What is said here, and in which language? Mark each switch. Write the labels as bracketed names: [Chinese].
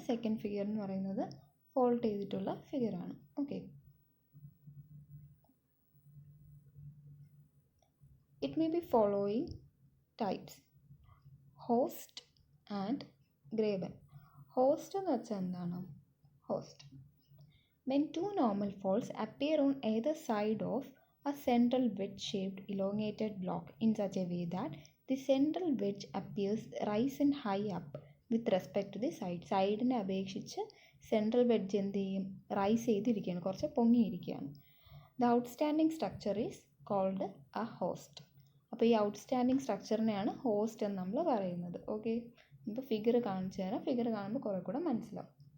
[Malayalam] Second figure എന്ന് പറയുന്നത് fault ചെയ്തിട്ടുള്ള ഫിഗറാണ്. [English] Okay, it may be following types: horst and graben. [Malayalam] Host എന്ന് വെച്ചാൽ എന്താണ്? [English] Horst when two normal faults appear on either side of a central wedge-shaped elongated block in such a way that the central wedge appears rise and high up with respect to the side. [Malayalam] സൈഡിനെ അപേക്ഷിച്ച് central wedge എന്ത് ചെയ്യും? Rice ചെയ്തിരിക്കുകയാണ്, കുറച്ച് പൊങ്ങിയിരിക്കുകയാണ്. [English] The outstanding structure is called a horst. [Malayalam] അപ്പോൾ ഈ outstanding സ്ട്രക്ചറിനെയാണ് host എന്ന് നമ്മൾ പറയുന്നത്. ഓക്കെ, ഇപ്പോൾ ഫിഗർ കാണിച്ചു തരാം. ഫിഗർ കാണുമ്പോൾ കുറേ കൂടെ മനസ്സിലാവും.